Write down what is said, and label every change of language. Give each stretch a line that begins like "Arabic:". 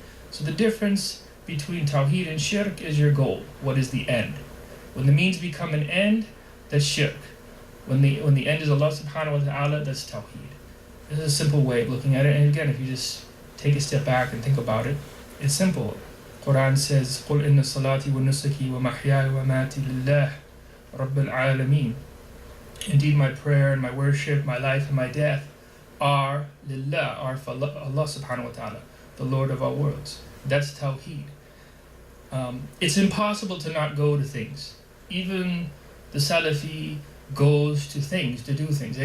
English: So the difference between tawheed and shirk is your goal. What is the end? When the means become an end, that's shirk. When the end is Allah subhanahu wa ta'ala, that's tawheed. This is a simple way of looking at it. And again, if you just take a step back and think about it, it's simple. Quran says,
Arabic: قُلْ إِنَّ صَلَاتِي وَنُسُكِي وَمَحْيَاي وَمَمَاتِي لِلَّهِ رَبِّ الْعَالَمِينَ.
English: Indeed, my prayer and my worship, my life and my death are lillah, are for Allah subhanahu wa ta'ala, the Lord of all worlds. That's tawheed. It's impossible to not go to things. Even the Salafi goes to things, to do things.